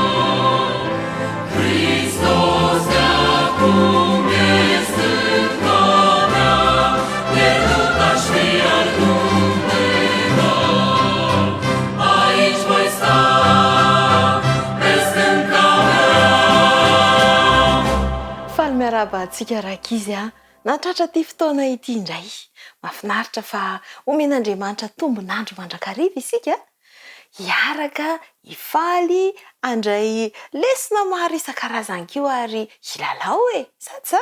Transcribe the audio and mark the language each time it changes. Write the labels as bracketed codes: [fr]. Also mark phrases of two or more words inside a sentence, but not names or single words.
[ro] Hristos de-acum e stânga mea, pierdut aș fi altundeva. Aici voi sta, pe stânga mea. [mg] Faly miarahaba antsika rakizy a natratra ty fotoana ity indray. Mahafinaritra fa omen'Andriamanitra tombon'andro mandrakariva isika, hiaraka hifaly handray lesona maro isan-karazany keo ary hilalao sady sa?